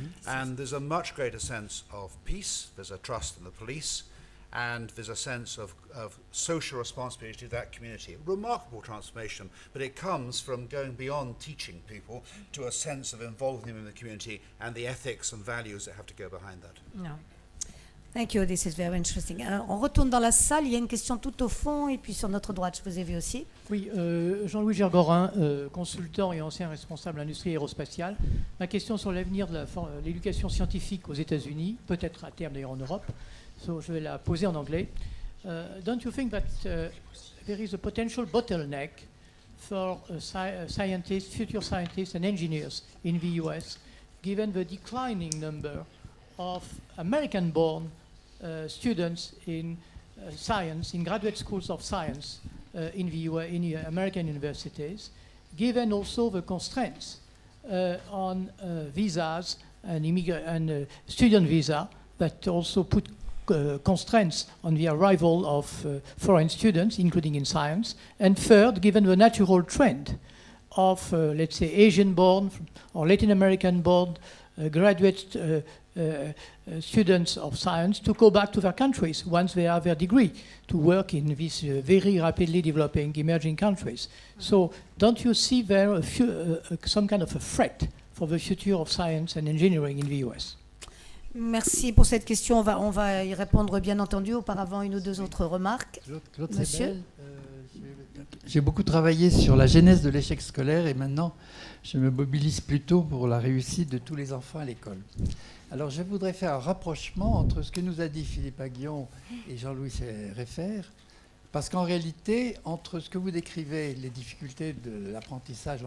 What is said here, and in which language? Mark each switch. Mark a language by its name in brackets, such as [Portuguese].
[English] And there's a much greater sense of peace, there's a trust in the police, and there's a sense of social responsibility to that community. Remarkable transformation, but it comes from going beyond teaching people to a sense of involving them in the community and the ethics and values that have to go behind that. No. Thank you, this is very interesting. [French] Alors, on retourne dans la salle, il y a une question tout au fond, et puis sur notre droite, je vous ai vu aussi. Oui, Jean-Louis Gergorin, consultant et ancien responsable de l'industrie aérospatiale. Ma question sur l'avenir de l'éducation scientifique aux États-Unis, peut-être à terme d'ailleurs en Europe, je vais la poser en anglais. [English] Don't you think that there is a potential bottleneck for scientists, future scientists and engineers in the US, given the declining number of American-born students in science, in graduate schools of science in American universities, given also the constraints on visas and student visa that also put constraints on the arrival of foreign students, including in science. And third, given the natural trend of, let's say, Asian-born or Latin American-born graduate students of science to go back to their countries once they have their degree to work in these very rapidly developing emerging countries. So don't you see there some kind of a threat for the future of science and engineering in the US? [French] Merci pour cette question. On va y répondre, bien entendu. Auparavant, une ou deux autres remarques. Claude Monsieur Sebel, j'ai beaucoup travaillé sur la genèse de l'échec scolaire et maintenant je me mobilise plutôt pour la réussite de tous les enfants à l'école. Alors je voudrais faire un rapprochement entre ce que nous a dit Philippe Aghion et Jean-Louis Réffer, parce qu'en réalité, entre ce que vous décrivez, les difficultés de l'apprentissage...